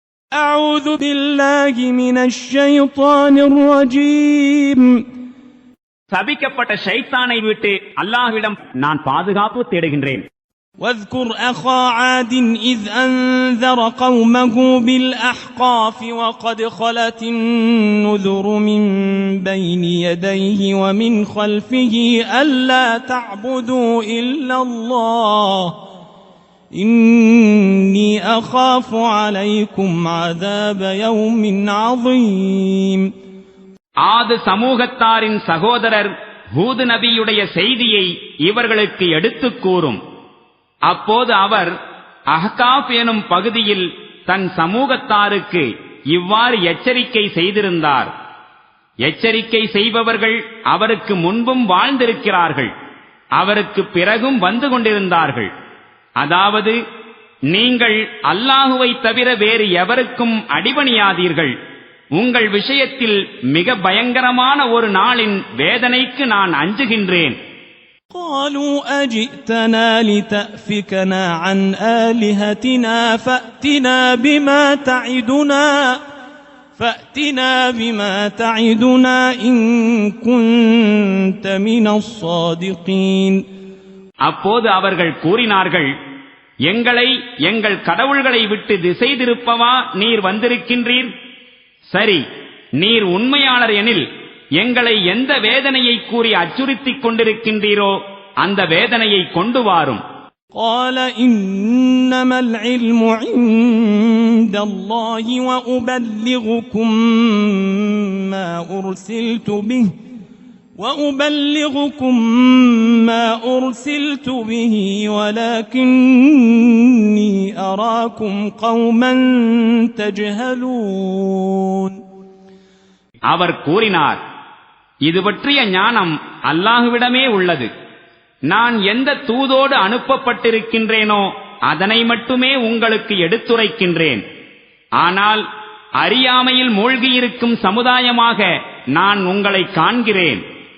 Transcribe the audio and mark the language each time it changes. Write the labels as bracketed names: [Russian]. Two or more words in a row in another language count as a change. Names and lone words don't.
[Arabic] أعوذ بالله من الشيطان الرجيم. [Tamil] சபிக்கப்பட்ட ஷைத்தானை விட்டு அல்லாஹ்விடம் நான் பாதுகாப்பு தேடுகின்றேன். [Arabic] واذكر أخا عاد إذ أنذر قومه بالأحقاف وقد خلت النذر من بين يديه ومن خلفه ألا تعبدوا إلا الله إني أخاف عليكم عذاب يوم عظيم. [Tamil] ஆது சமூகத்தாரின் சகோதரர் ஹூத் நபியுடைய செய்தியை இவர்களுக்கு எடுத்துக் கூறும். அப்போது அவர் அஹ்காஃப் எனும் பகுதியில் தன் சமூகத்தாருக்கு இவ்வாறு எச்சரிக்கை செய்திருந்தார். எச்சரிக்கை செய்பவர்கள் அவருக்கு முன்பும் வாழ்ந்திருக்கிறார்கள், அவருக்கு பிறகும் வந்து கொண்டிருந்தார்கள். அதாவது, நீங்கள் அல்லாஹுவை தவிர வேறு எவருக்கும் அடிபணியாதீர்கள். உங்கள் விஷயத்தில் மிக பயங்கரமான ஒரு நாளின் வேதனைக்கு நான் அஞ்சுகின்றேன். [Arabic] قالوا أجئتنا لتأفكنا عن آلهتنا فأتنا بما تعدنا إن كنت من الصادقين. [Tamil] அப்போது அவர்கள் கூறினார்கள், எங்களை எங்கள் கடவுள்களை விட்டு திசை திருப்பவா நீர் வந்திருக்கின்றீர்? சரி, நீர் உண்மையாளர் எனில் எங்களை எந்த வேதனையை கூறி அச்சுறுத்திக் கொண்டிருக்கின்றீரோ அந்த வேதனையை கொண்டு வாரும். [Arabic] قال إنما العلم عند الله وأبلغكم ما أرسلت به ولكني أراكم قوما تجهلون. [Tamil] அவர் கூறினார், இது பற்றிய ஞானம் அல்லாஹுவிடமே உள்ளது. நான் எந்த தூதோடு அனுப்பப்பட்டிருக்கின்றேனோ அதனை மட்டுமே உங்களுக்கு எடுத்துரைக்கின்றேன். ஆனால் அறியாமையில் மூழ்கியிருக்கும் சமுதாயமாக நான் உங்களை காண்கிறேன்.